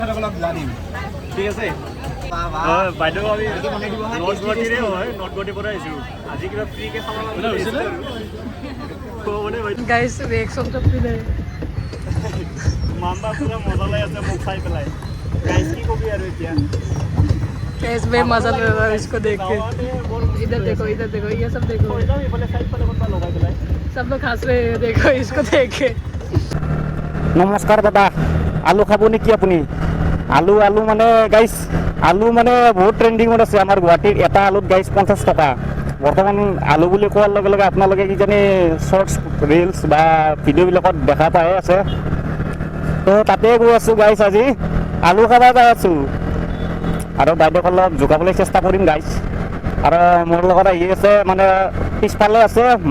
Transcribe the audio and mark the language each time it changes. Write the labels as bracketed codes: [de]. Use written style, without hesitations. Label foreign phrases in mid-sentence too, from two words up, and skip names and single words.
[as] ঠিক আছে বাইদেউ আমি নৰ্থ গুৱাহাটীৰে হয় নৰ্থ গুৱাহাটীৰ পৰা আহিছোঁ আজি কিবা ফ্ৰীকৈ খাব [hi] গাইস रिएक्शन तो फ्री नहीं [as] মাম্বা পুৰা মজা লাগি আছে মোক চাই পেলাই গাইস কি কবি আৰু এতিয়া [hi] गाइस मैं मजा ले रहा हूँ इसको देख के इधर देखो ये सब देखो सब लोग हंस रहे हैं देखो इसको देख के [as] নমস্কাৰ দাদা আলু খাব নেকি আপুনি আলু আলু মানে গাইছ আলু মানে বহুত ট্ৰেণ্ডিঙত আছে আমাৰ গুৱাহাটীৰ এটা আলুত গাইছ 50 টকা বৰ্তমান আলু বুলি কোৱাৰ লগে লগে আপোনালোকে কিজানি [en] shorts reels [as] বা ভিডিঅ'বিলাকত দেখা পাই আছে তো তাতে গৈ আছোঁ গাইছ আজি আলু খাব যাই আছোঁ আৰু বাইদেউক অলপ যোগাবলৈ চেষ্টা কৰিম গাইছ আৰু মোৰ লগত আহি আছে মানে পিছফালে আছে